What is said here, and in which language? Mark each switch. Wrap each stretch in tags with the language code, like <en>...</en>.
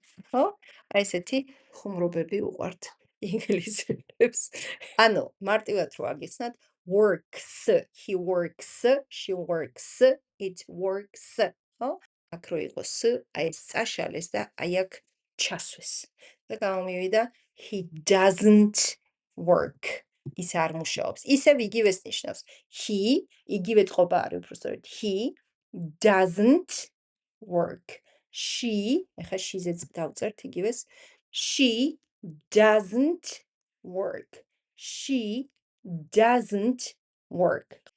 <ka>ხო? აი ესეთი ხუმრობები უყვართ ინგლისელებს. ანუ მარტივად რო აგიცნათ</ka> <en>works, he works, she works, it works,</en> <ka>ხო? აქ რო იყოს s, აი ეს წაშალეს და აი აქ ჩასვეს. და გამომივიდა</ka> <en>he doesn't work.</en> <ka>ის არ მუშაობს. ისევ იგივეს ნიშნავს. He, იგივე წყობა არის უბრალოდ.</ka> <en>He doesn't work.</en> <ka>She, ეხა she-ზეც დავწერთ იგივეს.</ka> <en>She doesn't work. She doesn't work.</en>